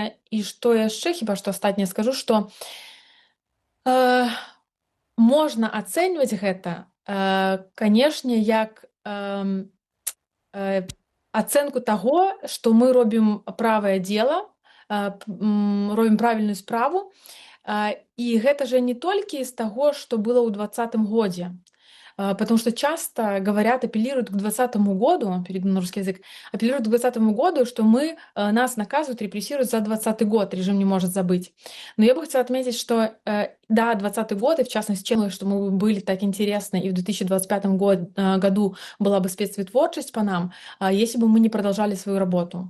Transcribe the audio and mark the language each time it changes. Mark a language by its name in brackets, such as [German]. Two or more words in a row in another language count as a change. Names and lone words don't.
[Belarusian] І што яшчэ, хіба што астатняе скажу, што можна ацэньваць гэта, канешне, як ацэнку таго, што мы робім правае дзела, робім правільную справу, і гэта же не толькі з таго, што было ў 2020 годзе, [Russian] потому что часто говорят, апеллируют к 2020 году, перейду на русский язык, апеллируют к 2020 году, что нас наказывают, репрессируют за 2020 год, режим не может забыть. Но я бы хотела отметить, что да, 2020 год, и в частности, что мы были так интересны, и в 2025 году была бы спецтворчесть по нам, если бы мы не продолжали свою работу.